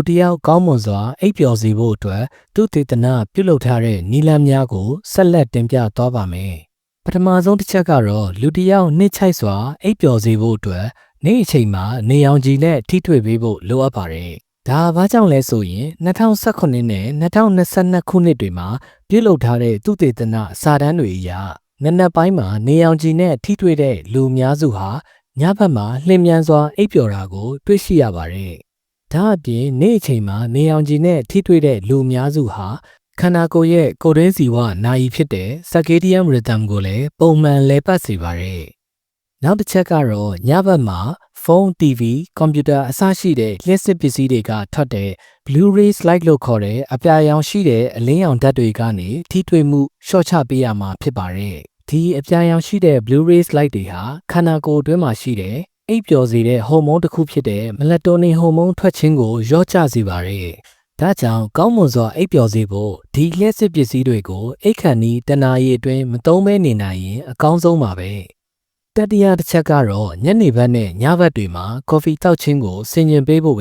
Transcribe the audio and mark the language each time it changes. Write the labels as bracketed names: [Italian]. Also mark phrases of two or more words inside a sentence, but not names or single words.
[Burmese] တစ်ယောက်ကောင်းမွန်စွာအိပ်ပျော်စေဖို့အတွက်သူတေသနပြုလုပ်ထားတဲ့နည်းလမ်းများကိုဆက်လက်တင်ပြသွားပါမယ်။ပထမဆုံးတစ်ချက်ကတော့လူတစ်ယောက်နှစ်ချိုက်စွာအိပ်ပျော်စေဖို့အတွက်နေ့အချိန်မှာနေရောင်ခြည်နဲ့ထိတွေ့ပေးဖို့လိုအပ်ပါတယ်။ဒါဘာကြောင့်လဲဆိုရင်2019နဲ့2022ခုနှစ်တွေမှာပြုလုပ်ထားတဲ့သူတေသနစာတမ်းတွေအရနံနက်ပိုင်းမှာ နေရောင်ခြည်နဲ့ထိတွေ့တဲ့လူအများစုဟာညဘက်မှာလျင်မြန်စွာအိပ်ပျော်တာကိုတွေ့ရှိရပါတယ်။ဒါအပြင်နေ့အချိန်မှာနေရောင်ခြည်နဲ့ထိတွေ့တဲ့လူအများစုဟာခန္ဓာကိုယ်ရဲ့ကိုယ်တွင်းဇီဝနာရီဖြစ်တဲ့ [English] circadian rhythm [Burmese] ကိုလည်းပုံမှန်လည်ပတ်စေပါတယ်။နောက်တစ်ချက်ကတော့ညဘက်မှာဖုန်း TV ကွန်ပျူတာအစရှိတဲ့လျှက်စစ်ပစ္စည်းတွေက ထွက်တဲ့ [English] blue rays light [Burmese] လို့ခေါ်တဲ့အပြာရောင်ရှိတဲ့အလင်းရောင်ဓာတ်တွေကနေထိတွေ့မှုလျှော့ချပေးရမှာဖြစ်ပါတယ်။ဒီအပြာရောင်ရှိတဲ့ [English] blue rays light [Burmese] တွေဟာခန္ဓာကိုယ်အတွင်းမှာရှိတဲ့အိပ်ပျော်စေတဲ့ဟော်မုန်းတစ်ခုဖြစ်တဲ့ melatonin ဟော်မုန်းထွက်ခြင်းကိုလျော့ကျစေပါတယ်။ဒါကြောင့်ကောင်းမွ န်စွာအိပ်ပျော်စေဖို့ဒီလျှက်စစ်ပစ္စည်းတွေကိုအိပ်ခါနီးတနာရီအတွင်းမသုံးဘဲနေနိုင်ရင်အကောင်းဆုံးပါပဲ။တတိယတစ်ချက်ကတော့ညနေဘက်နဲ့ညဘက်တွေမှာကော်ဖီတောက်ခြင်းကိုဆင်ခြင်ပေးဖို့